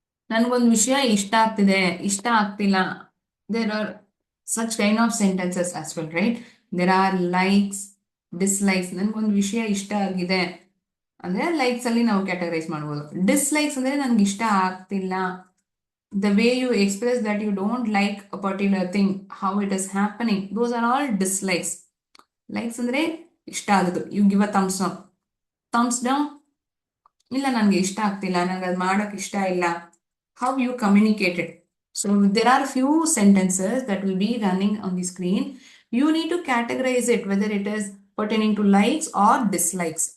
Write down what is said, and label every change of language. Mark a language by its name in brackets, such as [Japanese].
[Kannada] ನನ್ಗೊಂದು ವಿಷಯ ಇಷ್ಟ ಆಗ್ತಿದೆ, ಇಷ್ಟ ಆಗ್ತಿಲ್ಲ. [English] There are such kind of sentences as well, right? There are likes, dislikes. [Kannada] ನನ್ಗೊಂದು ವಿಷಯ ಇಷ್ಟ ಆಗಿದೆ ಅಂದ್ರೆ ಲೈಕ್ಸ್ ಅಲ್ಲಿ ನಾವು ಕ್ಯಾಟಗರೈಸ್ ಮಾಡ್ಬೋದು. ಡಿಸ್ಲೈಕ್ಸ್ ಅಂದ್ರೆ ನನ್ಗೆ ಇಷ್ಟ ಆಗ್ತಿಲ್ಲ. [English] The way you express that you don't like a particular thing, how it is happening, those are all dislikes. Likes [Kannada] ಅಂದ್ರೆ ಇಷ್ಟ ಆಗೋದು, [English] you give a thumbs up. Thumbs down, [Kannada] ಇಲ್ಲ ನನಗೆ ಇಷ್ಟ ಆಗ್ತಿಲ್ಲ, ನನಗೆ ಅದು ಮಾಡಕ್ ಇಷ್ಟ ಇಲ್ಲ. [English] How you communicate it. So there are few sentences that will be running on the screen. You need to categorize it whether it is pertaining to likes or dislikes.